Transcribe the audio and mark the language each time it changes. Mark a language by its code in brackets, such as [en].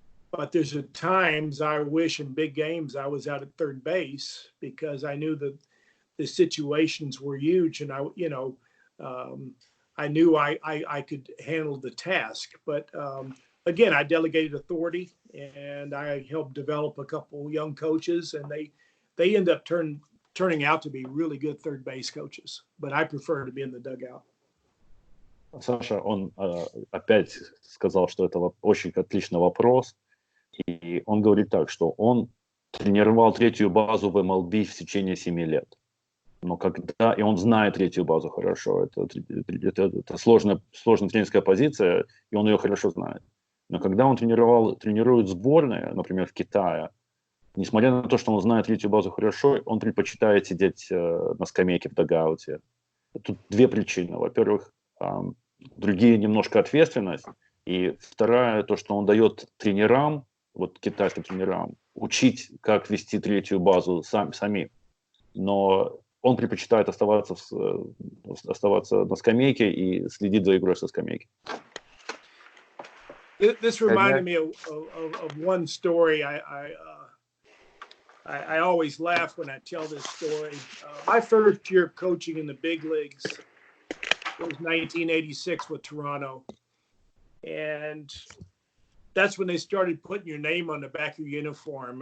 [en] But there's times I wish in big games I was out at third base because I knew that the situations were huge, and I knew I could handle the task. But again, I delegated authority, and I helped develop a couple young coaches, and they end up turning out to be really good third base coaches. But I prefer to be in the dugout. [ru] Саша, он опять сказал, что это очень отличный вопрос. И он говорит так, что он тренировал третью базу в MLB в течение 7 лет. Но и он знает третью базу хорошо. Это сложная тренерская позиция, и он ее хорошо знает. Но когда он тренирует сборные, например, в Китае, несмотря на то, что он знает третью базу хорошо, он предпочитает сидеть на скамейке в дагауте. Тут две причины. Во-первых, другие немножко ответственность. И вторая, то, что он дает тренерам, вот китайским тренерам, учить, как вести третью базу самим. Но он предпочитает оставаться на скамейке и следить за игрой со скамейки. [en] This reminded me of one story. I always laugh when I tell this story. My first year of coaching in the big leagues was 1986 with Toronto. And that's when they started putting your name on the back of your uniform.